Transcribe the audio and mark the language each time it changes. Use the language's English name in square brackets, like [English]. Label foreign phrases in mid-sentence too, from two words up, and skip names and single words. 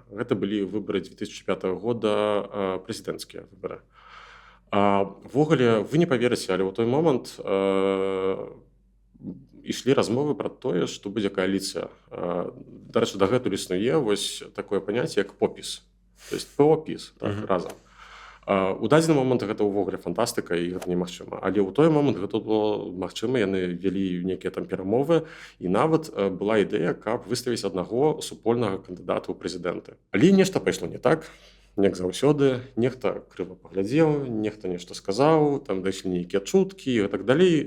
[Belarusian] Гэта былі выбары 2005 года, прэзідэнцкія выбары. Ввогуле, вы не паверыце, але ў той момант ішлі размовы пра тое, што будзе кааліцыя. Дарэчы, дагэтуль існуе такое паняцце, як попіс. [Russian] То есть [Belarusian] ПО-піс, разам. У дадзены момант гэта ўвогуле фантастыка, і гэта немагчыма. Але ў той момант гэта было магчыма, яны вялі нейкія там перамовы, і нават была ідэя, каб выставіць аднаго супольнага кандыдата ў прэзідэнты. Але нешта пайшло не так, як заўсёды. Нехта крыва паглядзеў, нехта нешта сказаў, там дайшлі нейкія чуткі і так далей.